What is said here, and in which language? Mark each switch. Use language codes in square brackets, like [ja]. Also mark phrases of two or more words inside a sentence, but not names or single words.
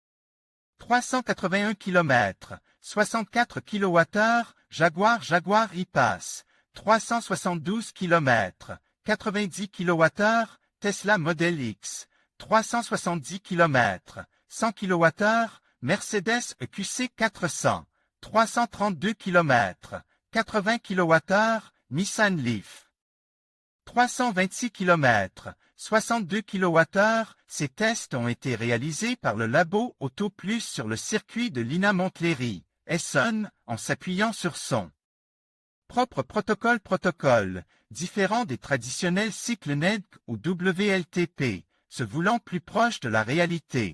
[fr] 381 km, 64 kWh, Jaguar I-Pace, 372 km, 90 kWh, Tesla Model X, 370 km, 100 kWh, Mercedes EQC 400, 332 km, 80 kWh, Nissan Leaf. 326 km, 62 kWh, ces tests ont été réalisés par le labo AutoPlus sur le circuit de l'INA Montlhéry, Essonne, en s'appuyant sur son propre protocole, différent des traditionnels cycles NEDC ou WLTP, se voulant plus proche de la réalité.